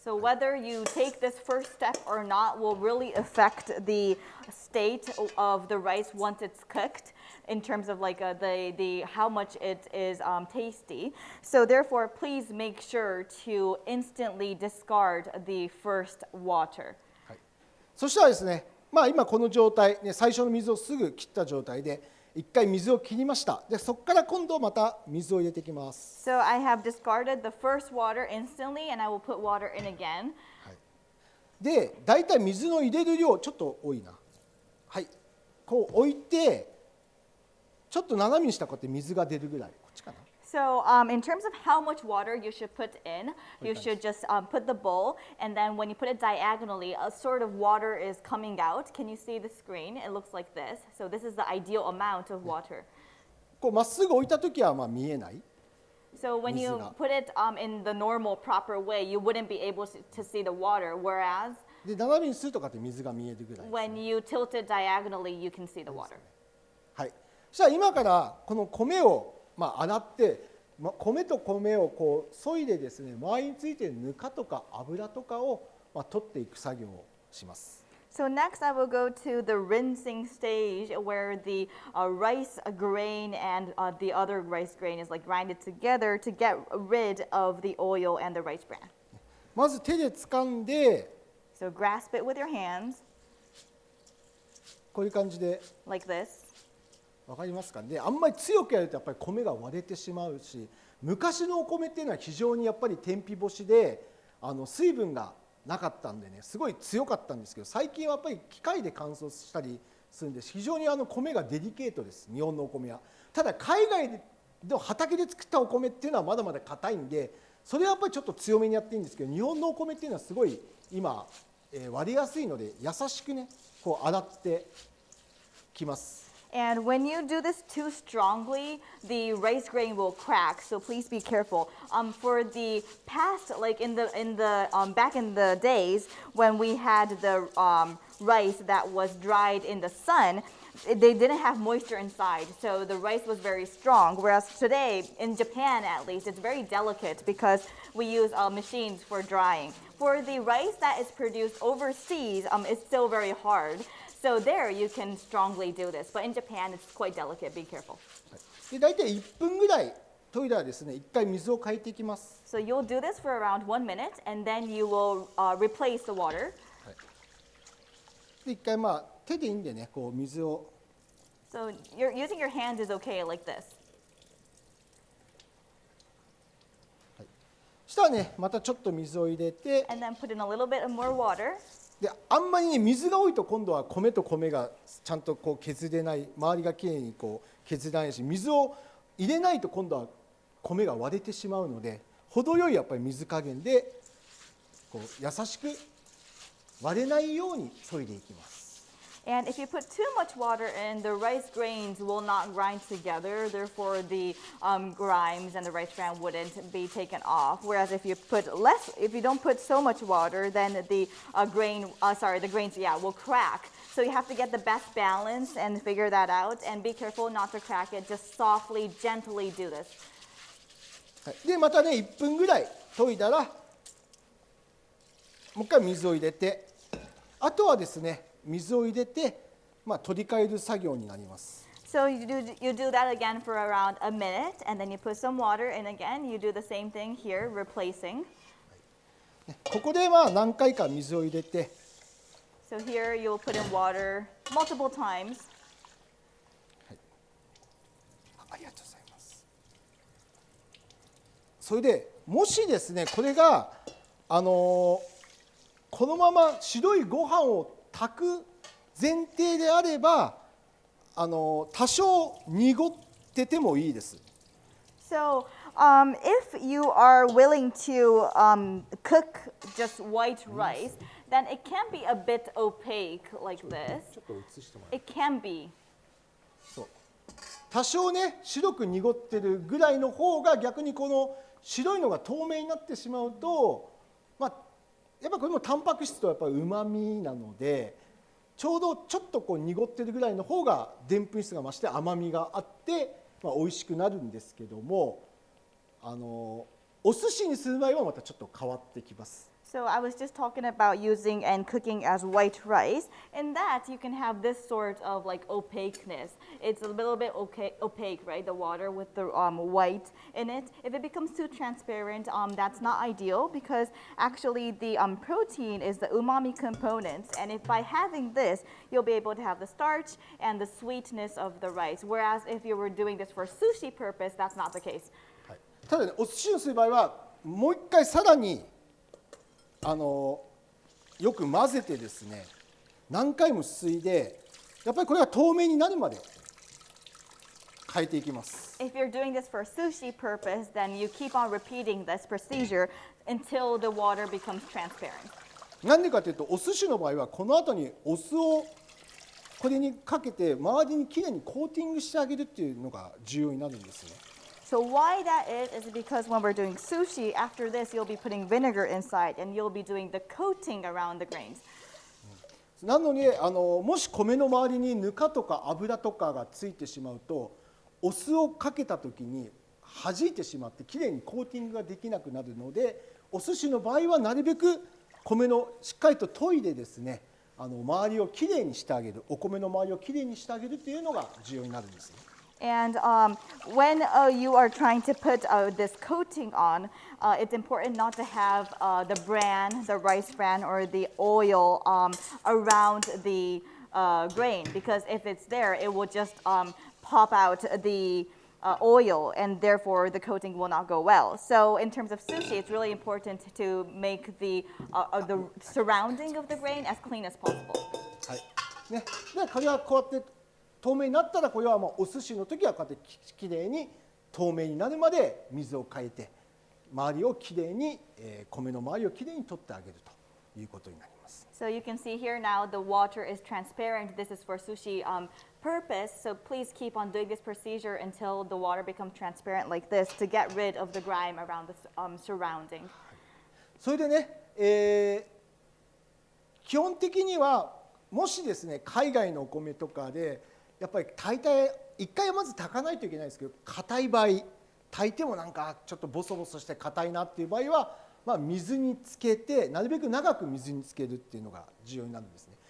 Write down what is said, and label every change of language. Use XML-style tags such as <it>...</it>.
<en>So whether you take this first step or not will really affect the state of the rice once it's cooked in terms of like the how much it is tasty. So therefore, please make sure to instantly discard the first water.</en> <ja>はい、そしたらですね、今この状態、最初の水をすぐ切った状態で一回水を切りました。でそこから今度また水を入れていきます。</ja> <en>So I have discarded the first water instantly, and I will put water in again.</en> <ja>はい、でだいたい水の入れる量ちょっと多いな。はい、こう置いてちょっと斜めにしたらこうやって水が出るぐらい。こっちかな。</ja> <en>So in terms of how much water you should put in, you should just put the bowl, and then when you put it diagonally, a sort of water is coming out. Can you see the screen? It looks like this. So this is the ideal amount of water.</en> <ja>こうまっすぐ置いたときは見えない。</ja> <en>So when you put it in the normal, proper way, you wouldn't be able to see the water. Whereas</en> <ja>で斜めにするとかって水が見えるぐらいですね。</ja> <en>when you tilt it diagonally, you can see the water.</en> <ja>はい。そしたら今からこの米を洗って、米と米をこう削いでですね、周りについているぬかとか油とかを取っていく作業をします。</ja> <en>So next I will go to the rinsing stage where the rice grain and the other rice grain is like grinded together to get rid of the oil and the rice bran.</en> <ja>まず手で掴んで、</ja> <en>So grasp it with your hands</en> <ja>こういう感じで。</ja> <en>like this.</en> <ja>わかりますかね。あんまり強くやるとやっぱり米が割れてしまうし、昔のお米っていうのは非常にやっぱり天日干しで水分がなかったんでね、すごい強かったんですけど、最近はやっぱり機械で乾燥したりするんで非常に米がデリケートです、日本のお米は。ただ海外の畑で作ったお米っていうのはまだまだ硬いんで、それはやっぱりちょっと強めにやっていいんですけど、日本のお米っていうのはすごい今、割れやすいので優しくねこう洗ってきます。</ja> <en>And when you do this too strongly, the rice grain will crack. So please be careful. For the past, like in the back in the days when we had the rice that was dried in the sun, they didn't have moisture inside, so the rice was very strong. Whereas today, in Japan at least, it's very delicate because we use machines for drying. For the rice that is produced overseas, it's still very hard. So there you can strongly do this, but in Japan it's quite delicate. Be careful.</en> <ja>で大体1分ぐらい研いだらですね、1回水を変えていきます。</ja> <en>So you'll do this for around 1 minute, and then you will replace the water.</en> <ja>で1回手でいいんでね、こう水を。</ja> <en>So you're using your hands is okay, like this.</en> <ja>そしたらね、またちょっと水を入れて。</ja> <en>And then put in a little bit of more water.</en> <ja>であんまりね水が多いと今度は米と米がちゃんとこう削れない、周りがきれいにこう削れないし、水を入れないと今度は米が割れてしまうので、程よいやっぱり水加減でこう優しく割れないように削いでいきます。</ja> <en>And if you put too much water in, the rice grains will not grind together. Therefore, the grimes and the rice bran wouldn't be taken off. Whereas if you don't put so much water, then the grains, will crack. So you have to get the best balance and figure that out. And be careful not to crack it. Just softly, gently do this.</en> <ja>でまたね1分ぐらい研いだら、もう一回水を入れて、あとはですね。水を入れて、取り替える作業になります。</ja> <en>So you do that again for around a minute, and then you put some water in again. You do the same thing here, replacing.</en> <ja>ここでまあ何回か水を入れて、</ja> <en>So here you'll put in water multiple times.</en> <ja>ありがとうございます。それでもしですね、これがこのまま白いご飯を炊く前提であれば、多少濁っててもいいです。</ja> <en>So if you are willing to cook just white rice, then it can be a bit opaque like this.</en> <ja>ちょっと映してもらって。</ja> <en>It can be.</en> <ja>そう、多少ね白く濁ってるぐらいの方が逆にこの白いのが透明になってしまうと、まあやっぱこれもタンパク質とやっぱりうまみなので、ちょうどちょっとこう濁ってるぐらいの方がでんぷん質が増して甘みがあって、まあ、美味しくなるんですけども、お寿司にする場合はまたちょっと変わってきます。</ja> <en>So I was just talking about using and cooking as white rice. In that, you can have this sort of like opaqueness. It's a little bit opaque, right? The water with the white in it. If it becomes too transparent, that's not ideal because actually the protein is the umami components. And if by having this, you'll be able to have the starch and the sweetness of the rice. Whereas if you were doing this for sushi purpose, that's not the case.</en> <ja>はい、ただね、お寿司をする場合はもう一回さらによく混ぜてですね、何回もすすいで、やっぱりこれが透明になるまで変えていきます。</ja> <en>If you're doing this for sushi purpose, then you keep on repeating this procedure until the water becomes transparent.</en> <ja>なんでかというと、お寿司の場合はこの後にお酢をこれにかけて周りにきれいにコーティングしてあげるっていうのが重要になるんですね。</ja> <en>So why that is because when we're doing sushi, after this you'll be putting vinegar inside and you'll be doing the coating around the grains.</en> <ja>なのにもし米の周りにぬかとか油とかがついてしまうと、お酢をかけた時に弾いてしまってきれいにコーティングができなくなるので、お寿司の場合はなるべく米のしっかりと研いでですね、周りをきれいにしてあげる、お米の周りをきれいにしてあげるっていうのが重要になるんですね。</ja> <en>And when you are trying to put this coating on, it's important not to have the bran, the rice bran, or the oil around the grain, because if it's there, it will just pop out the oil, and therefore the coating will not go well. So in terms of sushi, it's really important to make the surrounding of the grain as clean as possible.</en> <ja>はいね、でこれはこうやって透明になったら、これはもうお寿司の時はこうやってきれいに透明になるまで水を変えて、周りをきれいに、米の周りをきれいに取ってあげるということになります。</ja> <en>So you can see here now the water is transparent. This is for sushi purpose. So please keep on doing this procedure until the water becomes transparent like this to get rid of the grime around the surrounding.</en> <ja>それでね、基本的にはもしですね、海外のお米とかでやっぱり炊いて一回はまず炊かないといけないですけど、硬い場合、炊いてもなんかちょっとボソボソして硬いなっていう場合は、まあ、水につけてなるべく長く水につけるっていうのが重要になるんですね。</ja>